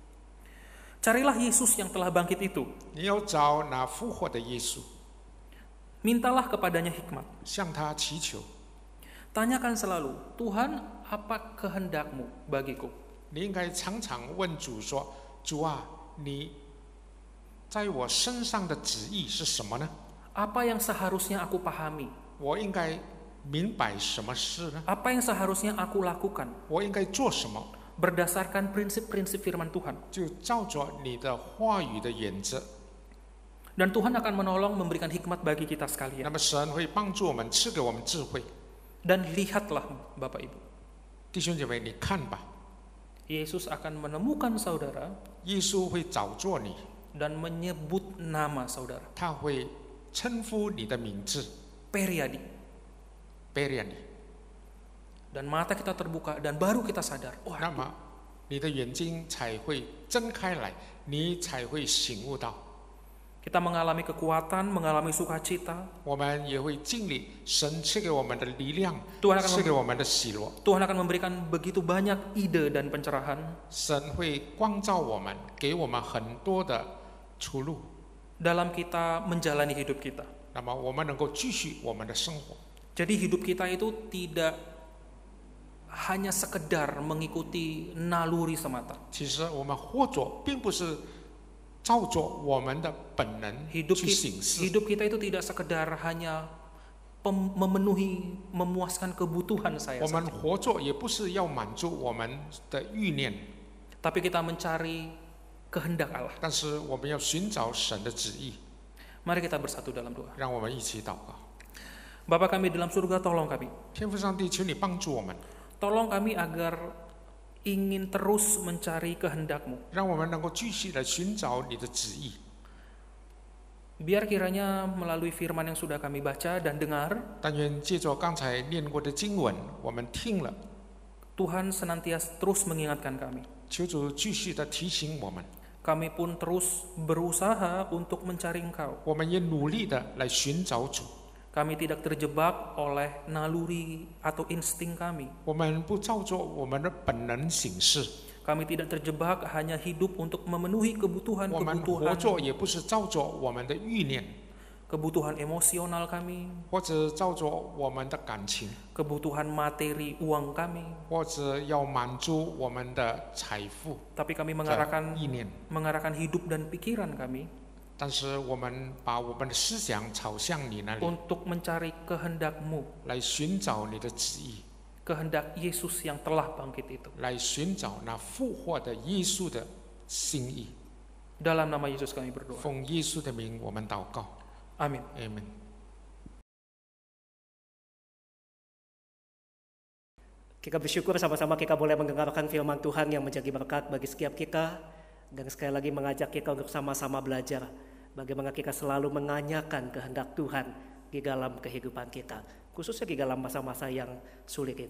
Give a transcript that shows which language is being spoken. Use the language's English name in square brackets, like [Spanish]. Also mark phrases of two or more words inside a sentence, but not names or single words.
[Indonesian] Carilah Yesus yang telah bangkit itu. [Chinese] 你要找那复活的耶稣， [Indonesian] Mintalah kepadanya hikmat. [Chinese] 向他祈求。 [Indonesian] Tanyakan selalu, Tuhan, apa kehendak-Mu bagiku? [Chinese] 你应该常常问主说：“主啊，你在我身上的旨意是什么呢？ [Indonesian] Apa yang seharusnya aku pahami? [Chinese] 我应该明白什么事呢？ [Indonesian] Apa yang seharusnya aku lakukan? [Chinese] 我应该做什么？ [Indonesian] Berdasarkan prinsip-prinsip firman Tuhan. [Chinese] 就照着你的话语的原则。 [Indonesian] Dan Tuhan akan menolong memberikan hikmat bagi kita [Chinese] 那 [Indonesian] sekalian. [Chinese] 么神会帮助我们，赐给我们智慧。 [Indonesian] Dan lihatlah Bapak Ibu, [Chinese] 弟兄姐妹，你看吧， [Indonesian] Yesus akan menemukan saudara [Chinese] 耶稣会找着你， [Indonesian] dan menyebut nama saudara. [Chinese] 他会称呼你的名字 [Indonesian] Periadi. [Chinese] ，Berian 你。 [Indonesian] Dan mata kita terbuka dan baru kita sadar. [Chinese] 那么你的眼睛才会睁开来，你才会醒悟到。 [Indonesian] Kita mengalami kekuatan, mengalami sukacita. [Chinese] 我们也会经历神赐给我们的力量， [Indonesian] Tuhan akan [Chinese] 赐给我们的喜乐。 [Indonesian] Tuhan akan memberikan begitu banyak ide dan pencerahan [Chinese] 神会光照我们，给我们很多的出路。 [Indonesian] dalam kita menjalani hidup kita. [Chinese] 那么我们能够继续我们的生活。 [Indonesian] Jadi hidup kita itu tidak hanya sekedar mengikuti naluri semata. [Chinese] 其实我们活着并不是照着我们的本能 [Indonesian] Hidup [Chinese] 去行事， [Indonesian] kita itu tidak sekedar hanya memuaskan kebutuhan saya [Chinese] 我们 [Indonesian] saja. [Chinese] 活着也不是要满足我们的欲念， [Indonesian] Tapi kita mencari kehendak Allah. [Chinese] 但是我们要寻找神的旨意。 [Indonesian] Mari kita bersatu dalam doa. [Chinese] 让我们一起祷告。 [Indonesian] Bapa kami dalam surga, tolong kami. [Chinese] 天父上帝，求你帮助我们， [Indonesian] Tolong kami agar ingin terus mencari kehendak-Mu. [Chinese] 让我们能够继续的寻找你的旨意。 [Indonesian] Biar kiranya melalui firman yang sudah kami baca dan dengar, [Chinese] 但愿借着刚才念过的经文，我们听了， [Indonesian] Tuhan senantiasa terus mengingatkan kami. [Chinese] 求主继续的提醒我们， [Indonesian] Kami pun terus berusaha untuk mencari Engkau. [Chinese] 我们也努力的来寻找主。 [Indonesian] Kami tidak terjebak oleh naluri atau insting kami. [Chinese] 我们不照着我们的本能行事， [Indonesian] Kami tidak terjebak hanya hidup untuk memenuhi [Chinese] 我们活着也不是照着我们的欲念， [Indonesian] kebutuhan emosional kami, [Chinese] 或者照着我们的感情， [Indonesian] kebutuhan materi uang kami. [Chinese] 或者要满足我们的财富 [Indonesian] Tapi kami [Chinese] 的 [Indonesian] mengarahkan [Chinese] 意念。 [Indonesian] hidup dan pikiran kami [Chinese] 但是我们把我们的思想朝向你那里， [Indonesian] untuk mencari kehendak-Mu, [Chinese] 来寻找你的旨意， [Indonesian] kehendak Yesus yang telah bangkit itu. [Chinese] 来寻找那复活的耶稣的心意。 [Indonesian] Dalam nama Yesus kami berdoa. [Chinese] 奉耶稣的名，我们祷告。 [Indonesian] Amin. [Chinese] Amen。 [Indonesian] Kita bersyukur sama-sama kita boleh mendengarkan firman Tuhan yang menjadi berkat bagi setiap kita. Dan sekali lagi mengajak kita untuk sama-sama belajar bagaimana kita selalu menanyakan kehendak Tuhan di dalam kehidupan kita, khususnya di dalam masa-masa yang sulit ini.